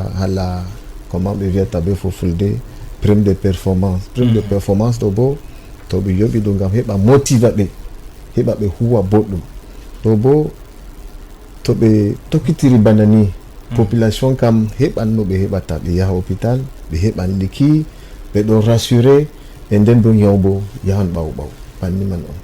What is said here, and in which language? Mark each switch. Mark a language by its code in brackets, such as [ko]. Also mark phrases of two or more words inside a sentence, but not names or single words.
[ff] hala comment ɓe wiyata ɓe fo fulde [fr] prime de performance [ff] ɗo bo to ɓe yoɓi ɗum ngam heɓa motiva ɓe heɓa ɓe huwa boɗɗum ɗo bo to ɓe tokkitiri bana ni population kam heɓan no ɓe heɓata ɓe yaha hôpital ɓe heɓan liki ɓe ɗon rassuré e nden bo yaw bo yahan ɓaw banni man on